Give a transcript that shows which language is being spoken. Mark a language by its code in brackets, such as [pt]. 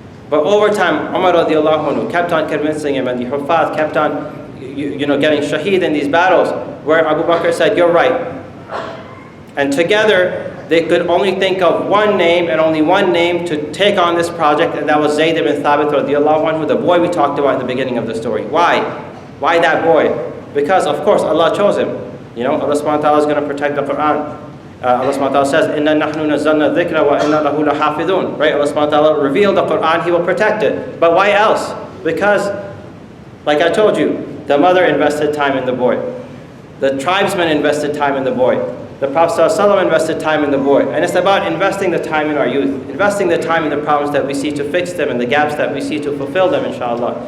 [en] But over time, Umar radiallahu anhu kept on convincing him, and the Huffaz kept on getting shaheed in these battles, where Abu Bakr said, you're right. And together, they could only think of one name and only one name to take on this project, and that was Zayd ibn Thabit radiallahu anhu, the boy we talked about in the beginning of the story. Why? Why that boy? Because, of course, Allah chose him. Allah subhanahu wa ta'ala is going to protect the Quran. Allah subhanahu wa ta'ala says, [ar] إِنَّا نَحْنُ نَزَّلْنَا الذِّكْرَ وَإِنَّا لَهُ لَحَافِظُونَ. [en] Right? Allah subhanahu wa ta'ala revealed the Quran, He will protect it. But why else? Because, like I told you, the mother invested time in the boy. The tribesmen invested time in the boy. The Prophet ﷺ invested time in the boy. And it's about investing the time in our youth, investing the time in the problems that we see to fix them and the gaps that we see to fulfill them, inshallah.